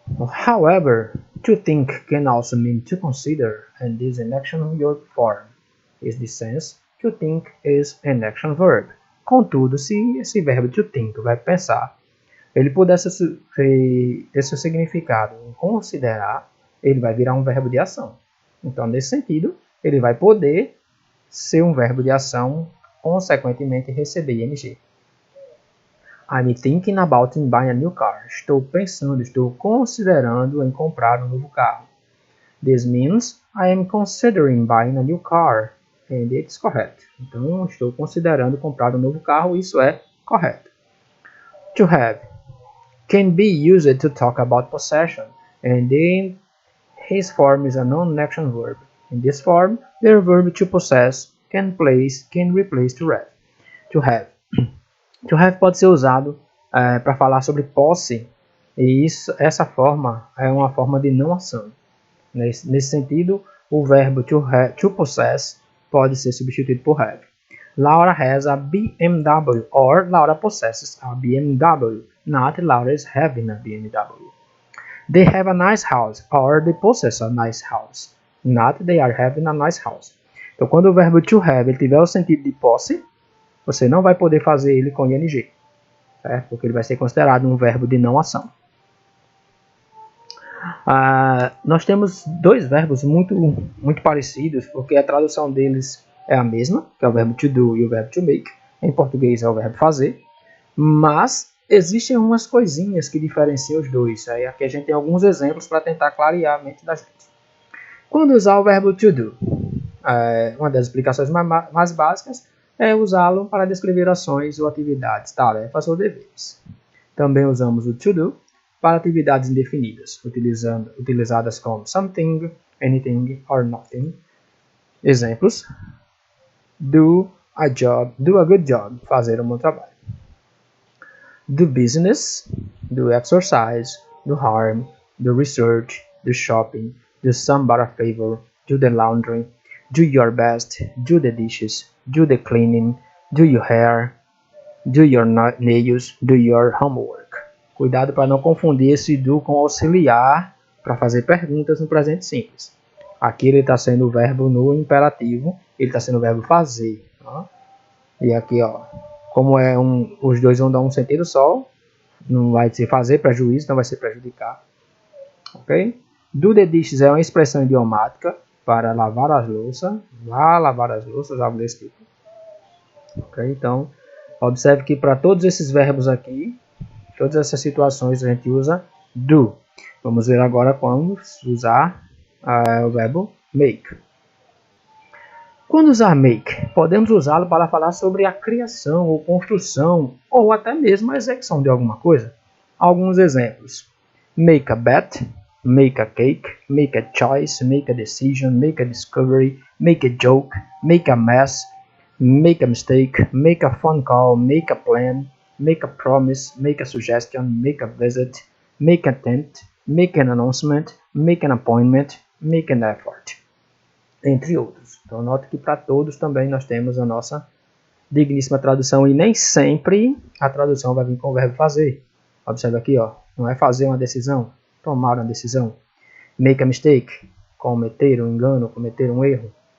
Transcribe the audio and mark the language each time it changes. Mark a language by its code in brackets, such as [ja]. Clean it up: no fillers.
[en] However, to think can also mean to consider, and is an action verb form. In this sense, to think is an action verb. [pt] Contudo, se esse verbo to think, vai pensar, ele pudesse ter esse significado em considerar, ele vai virar um verbo de ação. Então, nesse sentido, ele vai poder ser um verbo de ação, consequentemente receber ing. [en] I'm thinking about buying a new car. [pt] Estou considerando em comprar um novo carro. [en] This means I am considering buying a new car. And it's correct. [pt] Então, estou considerando comprar um novo carro. Isso é correto. [en] To have can be used to talk about possession. And in his form is a non-action verb. In this form, the verb to possess can replace to have. To have. [pt] To have pode ser usado para falar sobre posse, e essa forma é uma forma de não ação. Nesse sentido, o verbo to possess pode ser substituído por have. [en] Laura has a BMW, or Laura possesses a BMW, not Laura is having a BMW. They have a nice house, or they possess a nice house, not they are having a nice house. [pt] Então, quando o verbo to have ele tiver o sentido de posse, você não vai poder fazer ele com ing, certo? Porque ele vai ser considerado um verbo de não ação. Nós temos dois verbos muito parecidos, porque a tradução deles é a mesma, que é o verbo to do e o verbo to make. Em português é o verbo fazer, mas existem umas coisinhas que diferenciam os dois. Aí aqui a gente tem alguns exemplos para tentar clarear a mente da gente. Quando usar o verbo to do, uma das explicações mais básicas é usá-lo para descrever ações ou atividades, tarefas ou deveres. Também usamos o to do para atividades indefinidas, utilizadas como [en] something, anything or nothing. [pt] Exemplos: [en] do a good job, [pt] fazer um bom trabalho. [en] Do business, do exercise, do harm, do research, do shopping, do somebody a favor, do the laundry, do your best, do the dishes, do the cleaning, do your hair, do your nails, do your homework. [pt] Cuidado para não confundir esse do com auxiliar para fazer perguntas no presente simples. Aqui ele está sendo o verbo no imperativo, ele está sendo o verbo fazer. Tá? E aqui, como os dois vão dar um sentido só, não vai ser fazer prejuízo, não vai ser prejudicar. Ok? Do the dishes é uma expressão idiomática para lavar as louças, algo desse tipo. Ok? Então, observe que para todos esses verbos aqui, todas essas situações a gente usa do. Vamos ver agora como usar o verbo make. Quando usar make, podemos usá-lo para falar sobre a criação ou construção ou até mesmo a execução de alguma coisa. Alguns exemplos: [en] make a bet, make a cake, make a choice, make a decision, make a discovery, make a joke, make a mess, make a mistake, make a phone call, make a plan, make a promise, make a suggestion, make a visit, make a tent, make an announcement, make an appointment, make an effort, [pt] entre outros. Então note que para todos também nós temos a nossa digníssima tradução e nem sempre a tradução vai vir com o verbo fazer. Observe aqui, não é fazer uma decisão, tomar uma decisão. [en] Make a mistake, [pt] cometer um engano, cometer um erro.